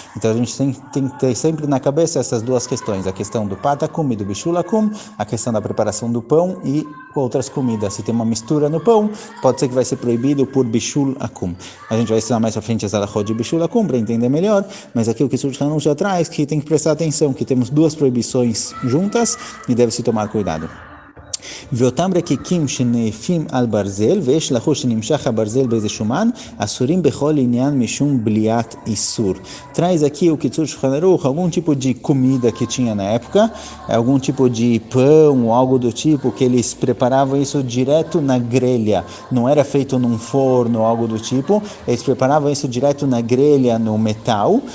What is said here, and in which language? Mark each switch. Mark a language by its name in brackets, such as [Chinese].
[Portuguese] Então a gente tem que ter sempre na cabeça essas duas questões, a questão do patakum e do bishul hakum, a questão da preparação do pão e outras comidas. Se tem uma mistura no pão, pode ser que vai ser proibido por bishul hakum. A gente vai estudar mais à frente as alachot de bishul hakum para entender melhor, mas aqui o que o Shulchan já traz, que tem que prestar atenção, que temos duas proibições juntas e deve-se tomar cuidado. [Hebrew] ואותם רקיקים שנאפים על ברזל ויש לחוש שנמשך הברזל באיזה שומן אסורים בכל עניין משום בליעת איסור. [Portuguese] Traz aqui o Kitzur Shulchan Aruch, algum tipo de comida que tinha na época, algum tipo de pão ou algo do tipo, que eles preparavam isso direto na grelha, não era feito num forno ou algo do tipo, eles preparavam isso direto na grelha, no metal.